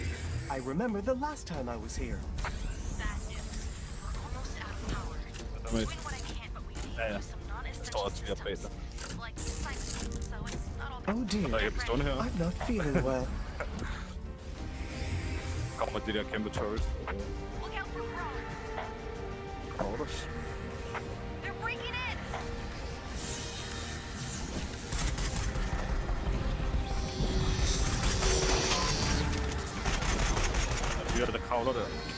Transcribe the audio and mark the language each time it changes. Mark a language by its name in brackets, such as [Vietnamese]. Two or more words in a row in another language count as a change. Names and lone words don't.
[English] I remember the last time I was here. [Danish] Ja, ja. Jeg står også 4 bag dig. [English] Oh dear. [Danish] Der er ikke stående her. [English] I'm not feeling well. [Danish] Kommer de der kæmpe turrets. Crawlers. Ja, der kravler der.